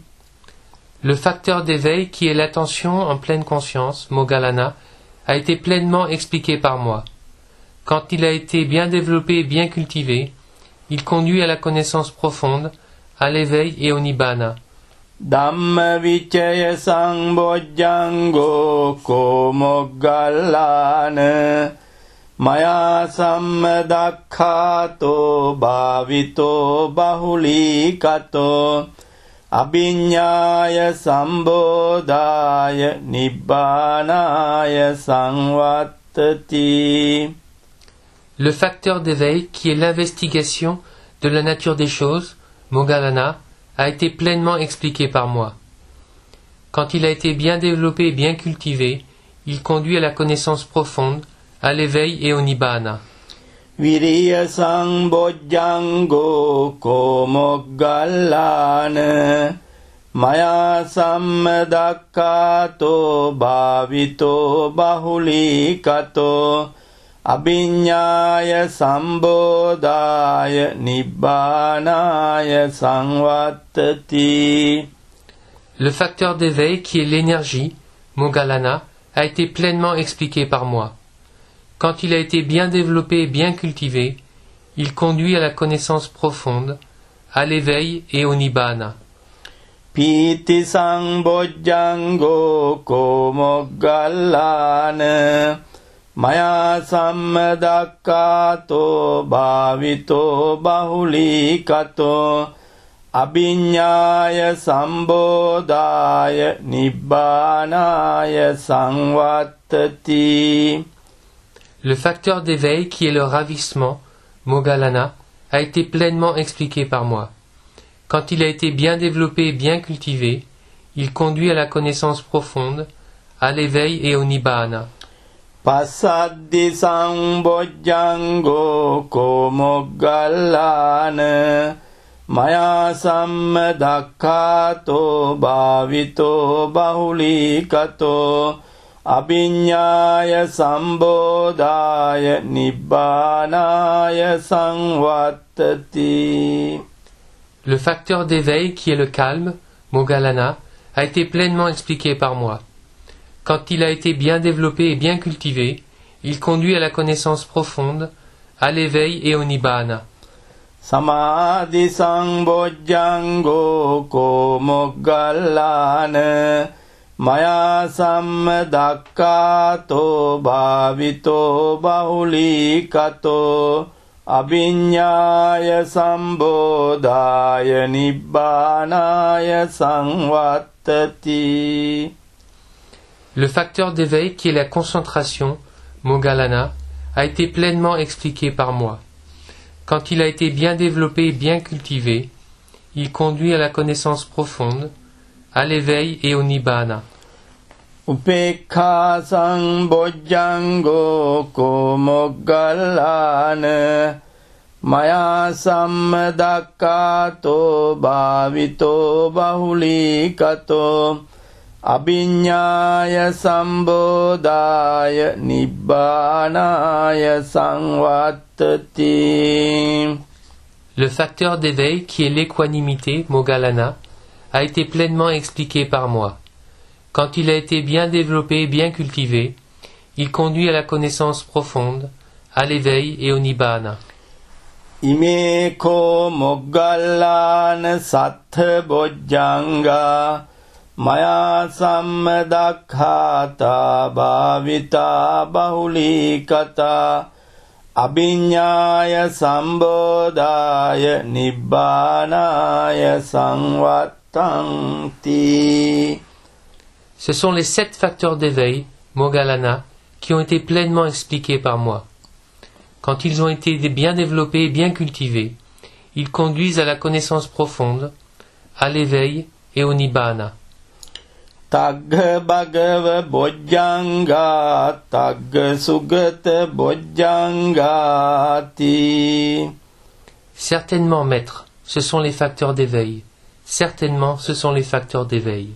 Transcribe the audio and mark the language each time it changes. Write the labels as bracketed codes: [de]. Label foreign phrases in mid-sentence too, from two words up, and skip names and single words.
[fr] Le facteur d'éveil qui est l'attention en pleine conscience, Moggallana, a été pleinement expliqué par moi. Quand il a été bien développé et bien cultivé, il conduit à la connaissance profonde, à l'éveil et au nibbana. [pi] Dhamma vicaya sambojjango ko moggallana maya sammadakhato bhavito bahulikato abhiññāya sambodhāya nibbanāya samvattati. [fr] Le facteur d'éveil, qui est l'investigation de la nature des choses, Moggallana, a été pleinement expliqué par moi. Quand il a été bien développé et bien cultivé, il conduit à la connaissance profonde, à l'éveil et au nibbana. [pi] Viriya sambojjango ko moggallana maya sammadakkato bhavito bahulikato abhiññāya sambodhāya nibbanāya samvattati. [fr] Le facteur d'éveil, qui est l'énergie, Moggallana, a été pleinement expliqué par moi. Quand il a été bien développé et bien cultivé, il conduit à la connaissance profonde, à l'éveil et au nibbana. [pi] Pīti sambojjango ko moggallana maya sammadakkato bhavito bahulikato abhiññāya sambodhāya nibbanāya samvattati. [fr] Le facteur d'éveil, qui est le ravissement, Moggallana, a été pleinement expliqué par moi. Quand il a été bien développé et bien cultivé, il conduit à la connaissance profonde, à l'éveil et au nibbana. [pi] Passaddi sambojjango ko moggallana maya sammadakkato bhavito bahulikato abhiññāya sambodhāya nibbanāya samvattati. [fr] Le facteur d'éveil, qui est le calme, Moggallana, a été pleinement expliqué par moi. Quand il a été bien développé et bien cultivé, il conduit à la connaissance profonde, à l'éveil et au nibbana. [pi] Samadhi sambojjango ko moggallana maya sammadakkato bhavito bahulikato abhiññāya sambodhāya nibbanāya samvattati. [fr] Le facteur d'éveil, qui est la concentration, Moggallana, a été pleinement expliqué par moi. Quand il a été bien développé et bien cultivé, il conduit à la connaissance profonde, à l'éveil et au nibbana. [pi] Upekha sambojjango ko moggallana maya sammadakkato bhavito bahulikato abhiññāya sambodhāya nibbanāya samvattati. [fr] Le facteur d'éveil, qui est l'équanimité, Moggallana, a été pleinement expliqué par moi. Quand il a été bien développé et bien cultivé, il conduit à la connaissance profonde, à l'éveil et au nibbana. [pi] Ime ko moggallana sattha bojjanga maya sammadakkhata bhavita bahulikata abhiññāya sambodhāya nibbanāya samvattanti. [fr] Ce sont les 7 facteurs d'éveil, Moggallana, qui ont été pleinement expliqués par moi. Quand ils ont été bien développés et bien cultivés, ils conduisent à la connaissance profonde, à l'éveil et au nibbana. [pi] Tagga bhagava bojjanga tagga sugata bojjangati. [fr] Certainement, maître, ce sont les facteurs d'éveil. Certainement, ce sont les facteurs d'éveil.